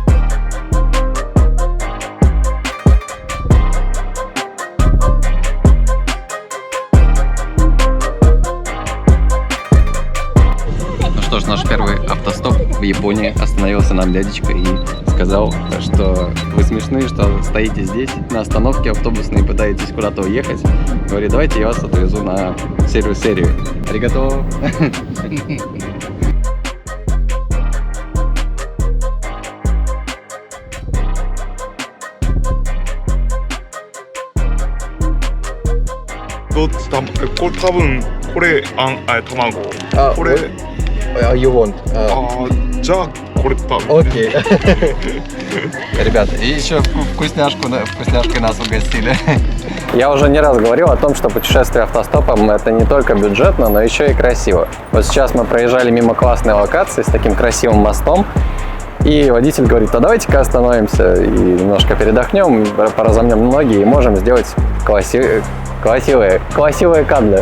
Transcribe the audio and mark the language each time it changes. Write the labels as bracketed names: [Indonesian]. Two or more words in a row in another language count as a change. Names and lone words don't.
[Russian] Ну что ж, наш первый автостоп в Японии. Остановился нам дядечка и сказал, что вы смешные, что стоите здесь на остановке автобусной и пытаетесь куда-то уехать. Говорит, давайте я вас отвезу на сервис-серию. Аригато. [Japanese] 多分これ卵これ [English] You want? [Japanese] じゃあこれ多分 [Russian] Окей. Ребята, и еще вкусняшкой нас угостили. Я уже не раз говорил о том, что путешествие автостопом это не только бюджетно, но еще и красиво. Вот сейчас мы проезжали мимо классной локации с таким красивым мостом, и водитель говорит, а давайте-ка остановимся и немножко передохнем, поразомнем ноги и можем сделать красивые кадры.